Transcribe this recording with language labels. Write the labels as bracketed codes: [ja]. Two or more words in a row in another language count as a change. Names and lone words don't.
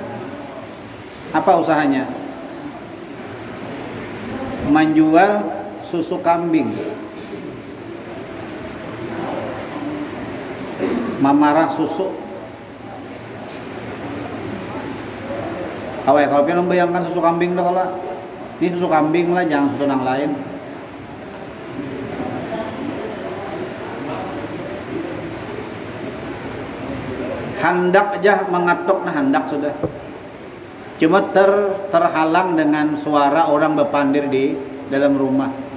[id] Apa usahanya? [bjn] Menjual susu kambing, mamarah susu. [id] Kalau pengen membayangkan susu kambing dah kalau ini susu kambing lah, jangan susu yang lain. [bjn] Hendak aja mengatuk, nah hendak sudah. Cuma terhalang dengan suara orang berpandir di dalam rumah.